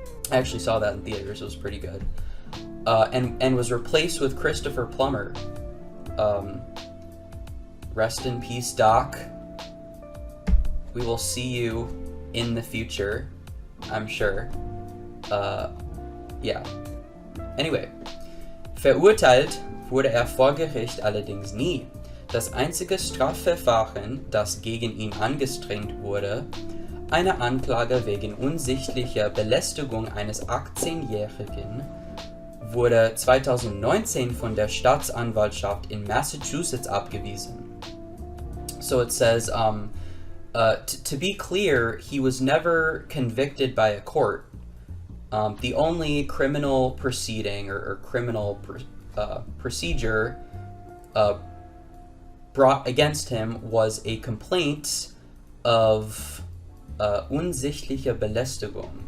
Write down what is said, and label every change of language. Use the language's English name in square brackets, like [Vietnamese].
[English] I actually saw that in theaters. It was pretty good. And was replaced with Christopher Plummer. Rest in peace, Doc. We will see you in the future, I'm sure. Yeah. Anyway. [German] Verurteilt wurde vor Gericht allerdings nie. Das einzige Strafverfahren, das gegen ihn angestrengt wurde, eine Anklage wegen unsichtlicher Belästigung eines 18-Jährigen, wurde 2019 von der Staatsanwaltschaft in Massachusetts abgewiesen. [English] So it says, to be clear, he was never convicted by a court. The only criminal proceeding or criminal procedure brought against him was a complaint of [German] unsichtliche Belästigung.